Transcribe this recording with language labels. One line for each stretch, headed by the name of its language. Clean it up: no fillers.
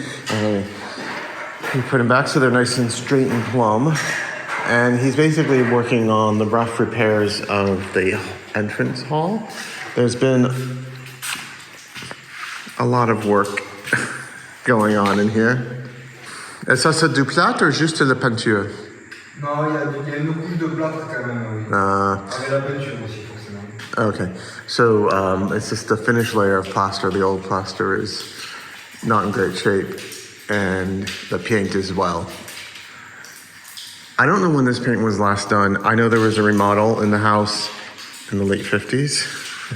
English: And he put them back so they're nice and straight and plumb. And he's basically working on the rough repairs of the entrance hall. There's been a lot of work going on in here.
French: Et ça, c'est du plâtre ou juste la peinture? Non, il y a une couche de plâtre quand même, oui. Avec la peinture aussi, forcément.
English: Okay, so it's just the finished layer of plaster. The old plaster is not in great shape, and the paint as well. I don't know when this paint was last done. I know there was a remodel in the house in the late 50s.